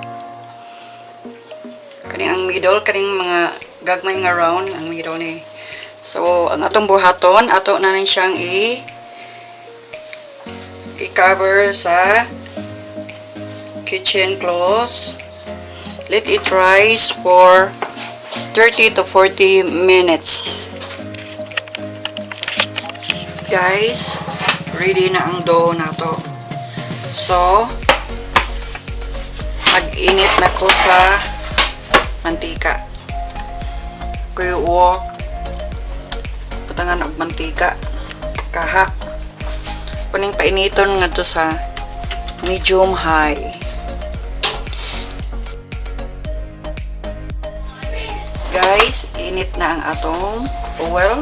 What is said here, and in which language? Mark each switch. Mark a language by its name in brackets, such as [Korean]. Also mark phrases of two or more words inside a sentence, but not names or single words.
[Cebuano] Kani ang middle, kaning mga gagmay nga round ang middle ni. So, ang atong buhaton, ato na lang siyang i-cover sa [English] kitchen cloth. Let it rise for 30 to 40 minutes. [Cebuano] Guys, ready na ang dough na to. So, mag-init na ko sa mantika. Kuya walk patangan og mantika kaha kuning painiton nga to sa [English] medium high. [Cebuano] Guys, init na ang atong oil.